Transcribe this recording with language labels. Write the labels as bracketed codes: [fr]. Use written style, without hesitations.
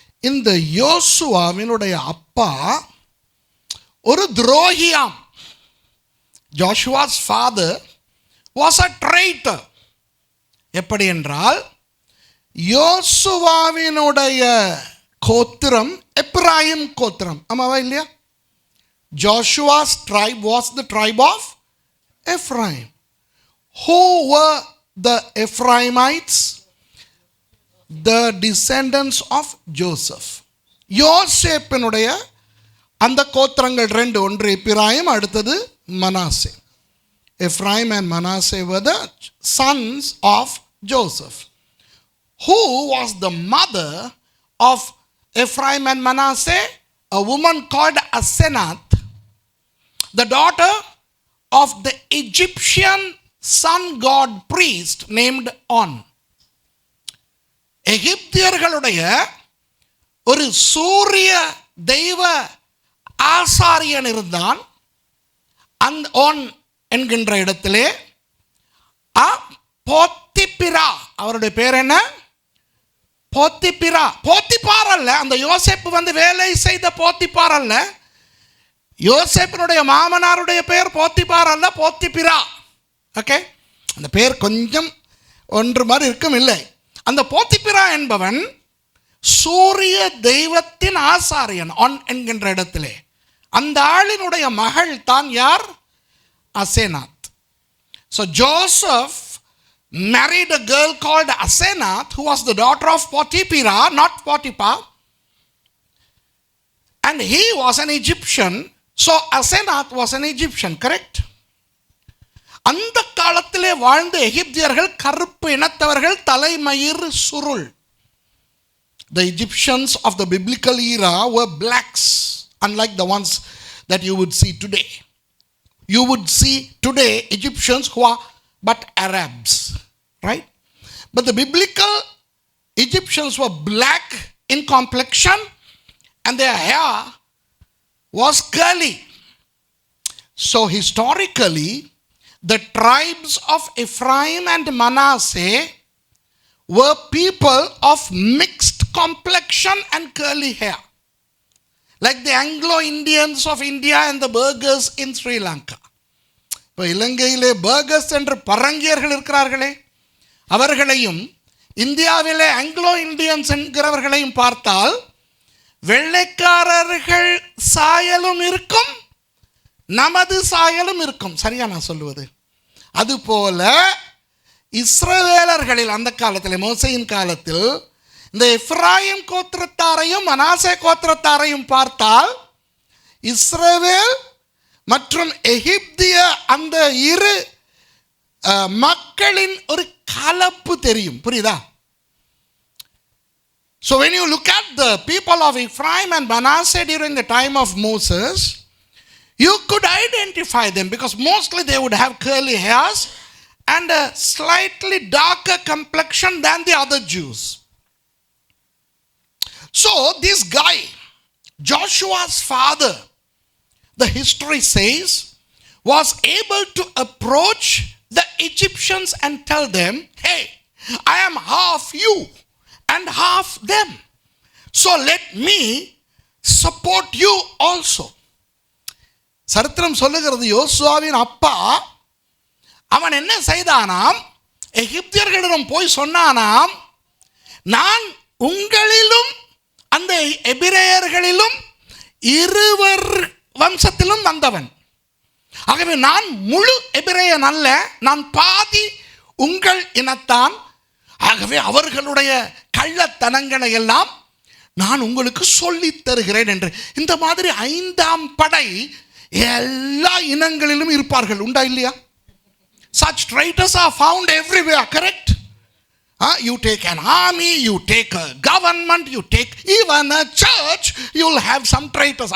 [ta] இந்த யோசுவாவினுடைய அப்பா ஒரு துரோகியாம். [en] Joshua's father was a traitor. [ta] எப்படி என்றால், யோசுவாவினுடைய கோத்திரம் எப்ராயிம் கோத்திரம், ஆமாவா இல்லையா? [en] Joshua's tribe was the tribe of Ephraim. Who were the Ephraimites, the descendants of Joseph. [ta] யோசேப்பினுடைய அந்த கோத்திரங்கள் ரெண்டு, ஒன்று எப்பிராயிம், அடுத்தது Manasseh. [en] Ephraim and Manasseh were the sons of Joseph. Who was the mother of Ephraim and Manasseh? A woman called Asenath, the daughter of the Egyptian sun god priest named On. [ta] எகிப்தியர்களுடைய ஒரு சூரிய தெய்வ ஆசாரியன் இருந்தான். அந்த ஓன் என்கின்ற இடத்திலே போத்திபிரா, அவருடைய பேர் என்ன? போத்திபிரா. போத்திபார் அல்ல, அந்த யோசேப்பு வந்து வேலை செய்த போத்திபார் அல்ல. யோசேப்பினுடைய மாமனாருடைய பேர் போத்திபார் அல்ல, போத்திபிரா. ஓகே, அந்த பேர் கொஞ்சம் ஒன்று மாதிரி இருக்கும், இல்லை. அந்த போத்திபிரா என்பவன் சூரிய தெய்வத்தின் ஆசாரியன் ஆன் என்கின்ற இடத்திலே. அந்த ஆளினுடைய மகள் தான் யார்? Asenath. [en] So Joseph married a girl called Asenath, who was the daughter of Potiphera, not Potiphar, and he was an Egyptian. So Asenath was an Egyptian, correct? அந்த காலத்திலே வாழ்ந்த எகிப்தியர்கள் கருப்பு இனத்தவர்கள், தலைமயிர் சுருள். The Egyptians of the biblical era were blacks, unlike the ones that you would see today. You would see today Egyptians who are but Arabs, right? But the biblical Egyptians were black in complexion and their hair was curly. So historically, the tribes of Ephraim and Manasseh were people of mixed complexion and curly hair, like the Anglo-Indians of India and the Burghers in Sri Lanka. [ta] இப்போ இலங்கையிலே burgers என்று பரங்கியர்கள் இருக்கிறார்களே, அவர்களையும் இந்தியாவிலே Anglo Indians என்கிறவர்களையும் பார்த்தால் வெள்ளைக்காரர்கள் சாயலும் இருக்கும், நமது சாயலும் இருக்கும். சரியா நான் சொல்லுவது? அதுபோல இஸ்ரவேலர்களில் அந்த காலத்தில், மோசேயின் காலத்தில், இந்த எப்ராயிம் கோத்திரத்தாரையும் மனாசே கோத்திரத்தாரையும் பார்த்தால் இஸ்ரவேல் மற்றும் எகிப்திய அந்த இரு மக்களின் ஒரு கலப்பு தெரியும். புரியுதா? [en] So when you look at the people of Ephraim and Manasseh during the time of Moses, you could identify them because mostly they would have curly hairs and a slightly darker complexion than the other Jews. So this guy, Joshua's father, the history says, was able to approach the Egyptians and tell them, hey, I am half you and half them. So let me support you also. [ta] சரித்திரம் சொல்லுகிறது, யோசுவாவின் அப்பா அவன் என்ன செய்தானாம்? எகிப்தியர்களிடம் போய் சொன்னானாம், நான் உங்களிலும் அந்த எபிரேயர்களிலும் இருவர் வம்சத்திலும் வந்தவன். ஆகவே நான் முழு எபிரேயன் அல்ல, நான் பாதி உங்கள் இனத்தான். ஆகவே அவர்களுடைய கள்ளத்தனங்களை எல்லாம் நான் உங்களுக்கு சொல்லித் தருகிறேன் என்று. இந்த மாதிரி 5ஆம் படை எல்லா இனங்களிலும் இருப்பார்கள், உண்டா இல்லையா? [en] Such traitors are found everywhere, correct? You take an army, you take a government, you take even a church, you'll have some traitors.